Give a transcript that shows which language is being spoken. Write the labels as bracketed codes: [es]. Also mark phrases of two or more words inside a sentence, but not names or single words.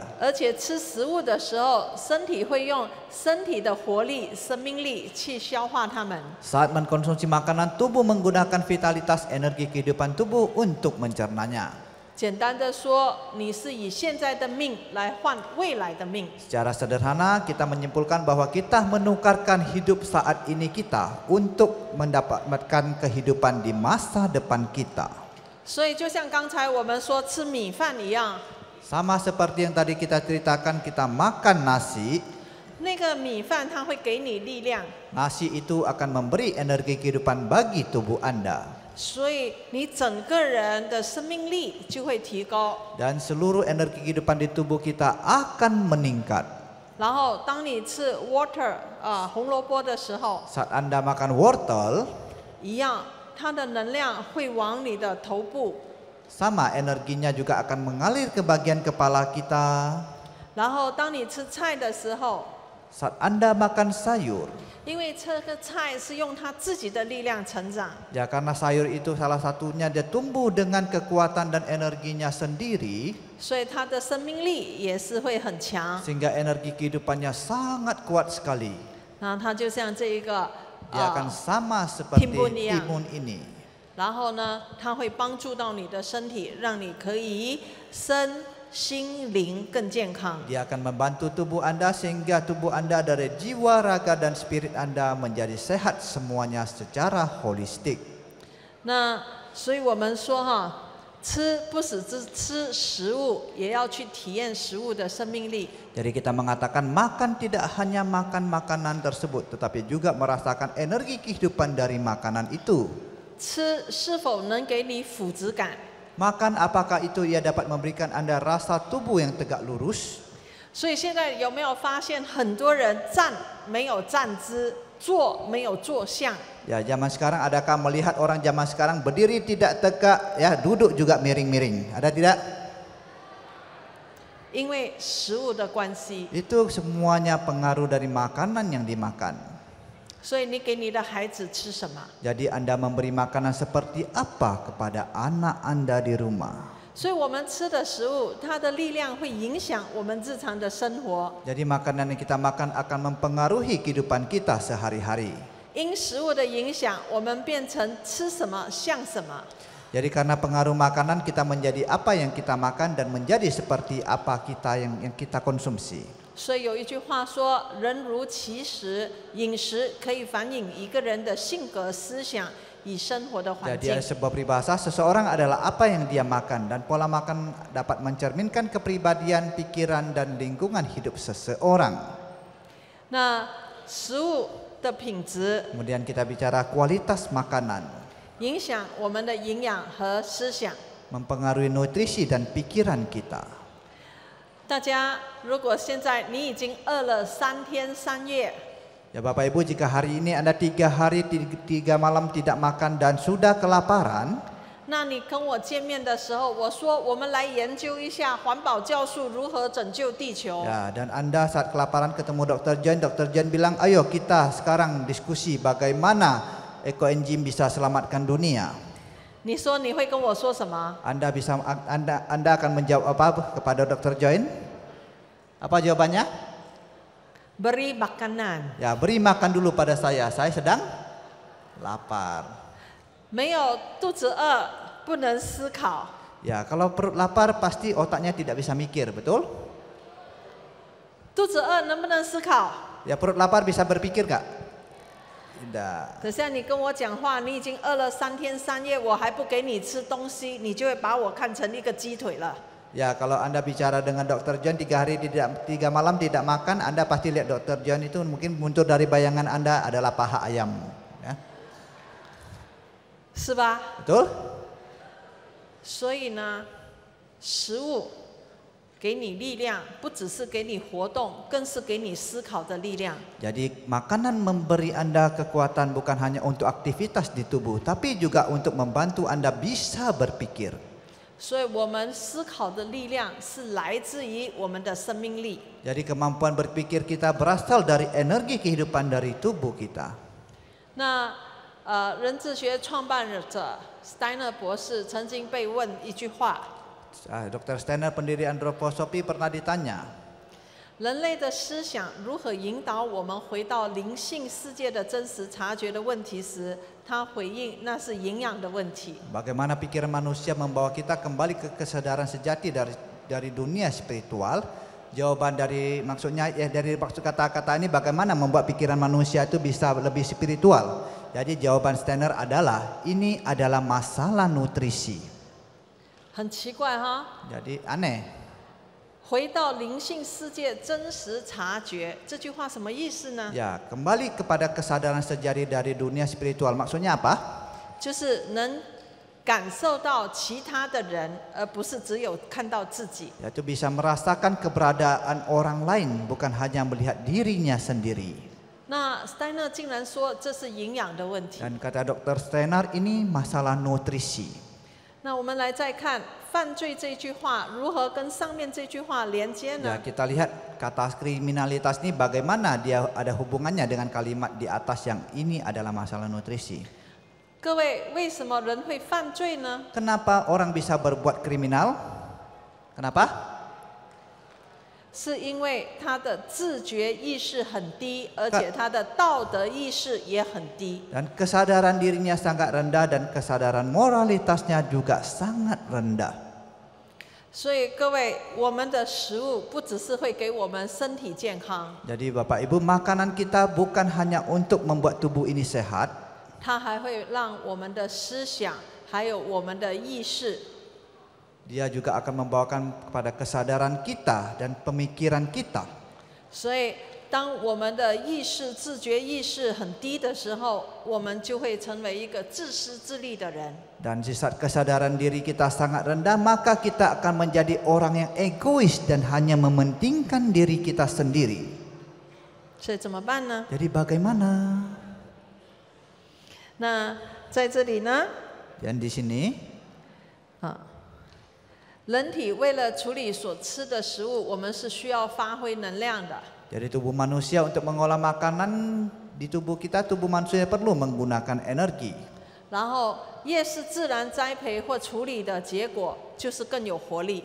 [zh] 而且吃食物的时候，身体会用身体的活力、生命力去消化它们。 [id] Saat mengkonsumsi makanan, tubuh menggunakan vitalitas energi kehidupan tubuh untuk mencernanya. [zh] 简单的说，你是以现在的命来换未来的命。 [id] Secara sederhana kita menyimpulkan bahwa kita menukarkan hidup saat ini kita untuk mendapatkan kehidupan di masa depan kita. [zh] 所以就像刚才我们说吃米饭一样， [id] Sama seperti yang tadi kita ceritakan, kita makan nasi, [zh] 那个米饭它会给你力量， [id] nasi itu akan memberi energi kehidupan bagi tubuh Anda. [zh] 所以你整个人的生命力就会提高。 [id] Dan seluruh energi kehidupan di tubuh kita akan meningkat. [zh] 然后当你吃 water 红萝卜的时候， [id] Saat Anda makan wortel, [zh] 一样，它的能量会往你的头部， [id] sama energinya juga akan mengalir ke bagian kepala kita. [zh] 然后当你吃菜的时候， [id] Saat Anda makan sayur, [zh] 因为这个菜是用它自己的力量成长， [id] ya karena sayur itu salah satunya dia tumbuh dengan kekuatan dan energinya sendiri, [zh] 所以它的生命力也是会很强。 [id] sehingga energi kehidupannya sangat kuat sekali. [zh] 然后它就像这一个 [id] Dia akan sama seperti timbun yang. timun ini. [zh] 然后呢，它会帮助到你的身体，让你可以身心灵更健康。 [id] Dia akan membantu tubuh Anda sehingga tubuh Anda dari jiwa, raga, dan spirit Anda menjadi sehat semuanya secara holistik. [zh] 那所以我们说哈，吃不只是吃食物，也要去体验食物的生命力。 [id] Jadi kita mengatakan makan tidak hanya makan makanan tersebut, tetapi juga merasakan energi kehidupan dari makanan itu. [zh] 吃是否能给你腹直感？ [id] Makan apakah itu ia dapat memberikan Anda rasa tubuh yang tegak lurus? [zh] 所以现在有没有发现很多人站没有站姿，坐没有坐相？ [id] Ya, zaman sekarang adakah melihat orang zaman sekarang berdiri tidak tegak, ya duduk juga miring-miring? Ada tidak? [zh] 因为食物的关系， [id] Itu semuanya pengaruh dari makanan yang dimakan. [zh] 所以你给你的孩子吃什么？ [id] Jadi Anda memberi makanan seperti apa kepada anak Anda di rumah? [zh] 所以我们吃的食物，它的力量会影响我们日常的生活。 [id] Jadi makanan yang kita makan akan mempengaruhi kehidupan kita sehari-hari. [zh] 因食物的影响，我们变成吃什么像什么。 [id] Jadi karena pengaruh makanan kita menjadi apa yang kita makan dan menjadi seperti apa kita yang kita konsumsi. [zh] 所以有一句话说：“人如其食”，饮食可以反映一个人的性格、思想与生活的环 [id] Jadi [zh] 境 [id] ada。sebuah peribahasa, seseorang adalah apa yang dia makan, dan pola makan dapat mencerminkan kepribadian, pikiran, dan lingkungan hidup seseorang. [zh] 那食物的品质 [id] Kemudian kita bicara kualitas makanan, [zh] 影响我们的营养和思想。 [id] mempengaruhi nutrisi dan pikiran kita. [zh] 大家如果现在你已经饿了3天3夜， [id] Ya Bapak Ibu, jika hari ini Anda 3 hari 3 malam tidak makan dan sudah kelaparan, [zh] 那你跟我见面的时候，我说我们来研究一下环保酵素如何拯救地球。 [id] Ya, dan Anda saat kelaparan ketemu Dr. John bilang, ayo kita sekarang diskusi bagaimana ekoenzim bisa selamatkan dunia. [zh] 你说你会跟我说什么？ [id] Anda akan menjawab apa kepada Dr. John? Apa jawabannya? Beri makanan. Ya, beri makan dulu pada saya sedang lapar. [zh] 没有肚子饿，不能思考。 [id] Ya, kalau perut lapar pasti otaknya tidak bisa mikir, betul? [zh] 肚子饿能不能思考？ [id] Ya, perut lapar bisa berpikir gak? Tidak. [zh] 可是你跟我讲话，你已经饿了3天3夜，我还不给你吃东西，你就会把我看成一个鸡腿了。 [id] Ya, kalau Anda bicara dengan Dr. John 3 hari 3 malam tidak makan, Anda pasti lihat Dr. John itu mungkin muncul dari bayangan Anda adalah paha ayam. Ya. [zh] 是吧？ [id] Betul? [zh] 所以呢，食物给你力量，不只是给你活动，更是给你思考的力量。 [id] Jadi makanan memberi Anda kekuatan bukan hanya untuk aktivitas di tubuh, tapi juga untuk membantu Anda bisa berpikir. [zh] 所以我们思考的力量是来自于我们的生命力。 [id] Jadi kemampuan berpikir kita berasal dari energi kehidupan dari tubuh kita. [zh] 那人智学创办者 Steiner 博士曾经被问一句话： [id] Dr. Steiner pendiri antroposofi pernah ditanya, [zh] 人类的思想如何引导我们回到灵性世界的真实察觉的问题时，他回应那是营养的问题。 [id] bagaimana pikiran manusia membawa kita kembali ke kesadaran sejati dari dunia spiritual. Jawaban dari maksud kata-kata ini bagaimana membuat pikiran manusia itu bisa lebih spiritual. Jadi jawaban Steiner adalah ini adalah masalah nutrisi. [zh] 很奇怪哈， [id] Jadi aneh. [zh] 回到灵性世界真实察觉这句话什么意思呢？ [id] Ya, kembali kepada kesadaran sejati dari dunia spiritual. Maksudnya apa? [zh] 就是能感受到其他的人，而不是只有看到自己。 [id] Yaitu bisa merasakan keberadaan orang lain, bukan hanya melihat dirinya sendiri. [zh] 那 Steiner 竟然说这是营养的问题。 [id] Dan kata Dr. Steiner ini masalah nutrisi. [zh] 那我们来再看犯罪这句话如何跟上面这句话连接 [id] Ya, [zh] 呢？ [id] kita lihat kata kriminalitas ini bagaimana dia ada hubungannya dengan kalimat di atas yang ini adalah masalah nutrisi. [zh] 各位，为什么人会犯罪呢？ [id] Kenapa orang bisa berbuat kriminal? Kenapa? [zh] 是因为他的自觉意识很低，而且他的道德意识也很低。 [id] Dan kesadaran dirinya sangat rendah dan kesadaran moralitasnya juga sangat rendah. [zh] 所以各位，我们的食物不只是会给我们身体健康， [id] Jadi Bapak Ibu, makanan kita bukan hanya untuk membuat tubuh ini sehat, [zh] 它还会让我们的思想还有我们的意识 [id] dia juga akan membawakan kepada kesadaran kita dan pemikiran kita. [zh] 所以，当我们的意识、自觉意识很低的时候，我们就会成为一个自私自利的人。 [id] Dan di saat kesadaran diri kita sangat rendah, maka kita akan menjadi orang yang egois dan hanya mementingkan diri kita sendiri. [zh] 所以怎么办呢？ [id] Jadi bagaimana? [zh] 那在这里呢， [id] Dan di sini, [zh] 人体为了处理所吃的食物，我们是需要发挥能量的。 [id] jadi tubuh manusia untuk mengolah makanan di tubuh kita, tubuh manusia perlu menggunakan energi. [zh] 然后，越是自然栽培或处理的结果，就是更有活力。